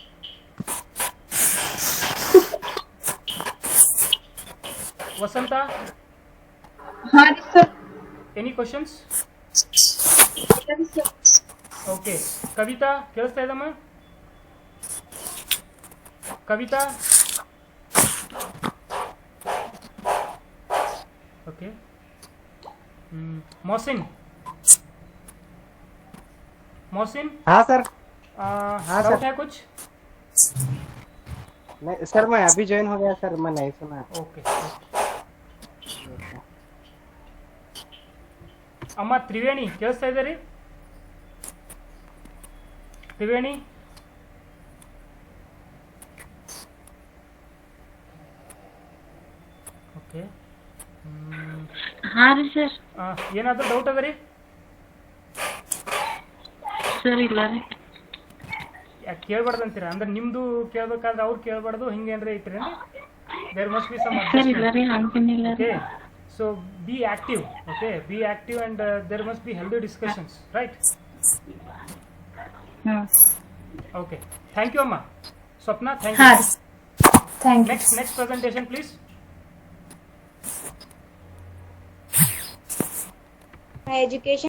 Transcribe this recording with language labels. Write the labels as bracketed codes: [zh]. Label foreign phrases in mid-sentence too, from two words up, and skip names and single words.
[kn] ವಸಂತ? [en] any questions? okay. [kn] ಕವಿತಾ ಕೇಳಿಸ್ತಾ ಇದಮ್ಮ? ಕವಿತಾ? [hi] ओके. मोहसिन. हाँ सर. हाँ सर. है कुछ? नहीं सर, मैं अभी ज्वाइन हो गया सर, मैं नहीं सुना. [kn] ओके. अम्मा त्रिवेणी ಕೇಳಿಸ್ತಾ ಇದೆ ರೀ? त्रिवेणी ಓಕೆ. ಹಾಂ ರೀ ಸರ್. ಏನಾದರೂ ಡೌಟ್ ಅದ ರೀ? ಸರ್ ಇಲ್ಲ ರೀ. ಯಾಕೆ ಕೇಳ್ಬಾರ್ದು ಅಂತೀರಾ? ಅಂದ್ರೆ ನಿಮ್ದು ಕೇಳ್ಬೇಕಾದ್ರೆ ಅವ್ರು ಕೇಳ್ಬಾರ್ದು ಹಿಂಗೇನ್ರಿ ಐತ್ರಿ? [en] there must be some [kn] ಸರ್ ಇಲ್ಲ ರೀ, ಹಂಗೇನಿಲ್ಲ ರೀ. [en] okay, so be active, okay, be active, and there must be healthy discussions, right? ಹಾಂ Okay, thank you amma. Swapna, thank ಹಾ you. thank you. Next presentation please. My education